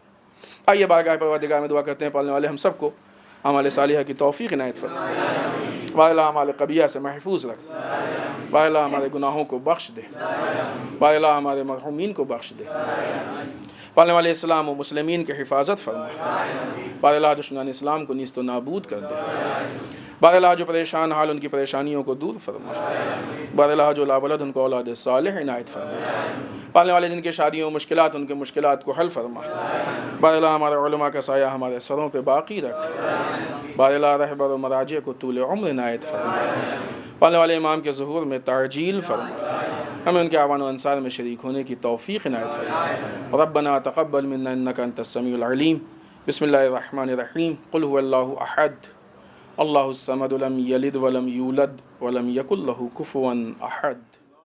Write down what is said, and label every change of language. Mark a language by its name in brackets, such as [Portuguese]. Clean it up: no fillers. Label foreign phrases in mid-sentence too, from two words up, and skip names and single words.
[Urdu] آئیے بارگاہ پروردگار میں دعا کرتے ہیں، پالنے والے ہم سب کو اعمال صالحہ کی توفیق عنایت فرمائے، بارے اعمال قبیحہ سے محفوظ رکھ، بارے ہمارے گناہوں کو بخش دے، بارے ہمارے مرحومین کو بخش دے، پالنے والے اسلام و مسلمین کی حفاظت فرما، بارے دشمنان اسلام کو نیست و نابود کر دے، بارے جو پریشان حال ان کی پریشانیوں کو دور فرما، بارے جو لاولد ان کو اولاد صالح عنایت فرما، پالنے والے جن کے شادیوں مشکلات ان کے مشکلات کو حل فرما، بارلا ہمارے علماء کا سایہ ہمارے سروں پہ باقی رکھ، بارلا رہبر و مراجع کو طول عمر عنایت فرما، پالنے والے امام کے ظہور میں تعجیل فرما، ہمیں ان کے اعوان و انصار میں شریک ہونے کی توفیق عنایت فرما۔ [Arabic] ربنا تقبل منا انك انت السمیع العلیم۔ بسم اللہ الرحمن الرحیم۔ قل هو اللہ احد اللہ الصمد لم یلد ولم یولد ولم یکن له کفوا احد۔